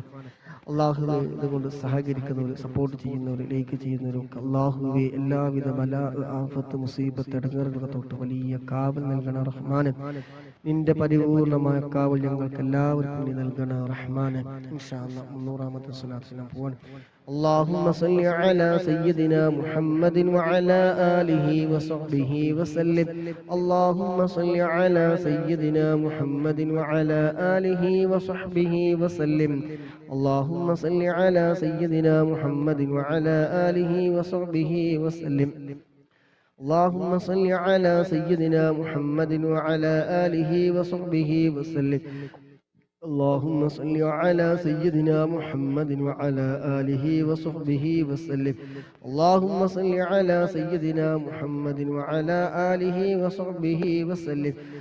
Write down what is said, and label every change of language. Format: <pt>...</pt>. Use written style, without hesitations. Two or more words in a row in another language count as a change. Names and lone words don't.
<ml>അല്ലാഹുവേ, ഇതുകൊണ്ട് സഹകരിക്കുന്നവർ, സപ്പോർട്ട് ചെയ്യുന്നവർ, ലൈക്ക് ചെയ്യുന്നവരൊക്കെ അല്ലാഹുവേ എല്ലാവിധ ബലാ, ആഫത്ത്, മുസീബത്ത്, ഇടങ്ങേറുകളെ തൊട്ട് വലിയ കാവൽ നൽകണം റഹ്മാനെ. നിന്റെ പരിപൂർണമായ കാവൽ ഞങ്ങൾക്ക് എല്ലാവർക്കും നീ നൽകണം റഹ്മാനെ.</ml> <ar>إن شاء الله</ar> <ml>300ാമത്തെ സ്വലാത്തിന് പോവാൻ.</ml> <ar>اللهم صل على سيدنا محمد وعلى آله وصحبه وسلم اللهم صل على سيدنا محمد وعلى آله وصحبه وسلم اللهم صل على سيدنا محمد وعلى آله وصحبه وسلم اللهم صل على سيدنا محمد وعلى آله وصحبه وسلم اللهم صل على سيدنا محمد وعلى آله وصحبه وسلم اللهم صل على سيدنا محمد وعلى آله وصحبه وسلم</ar>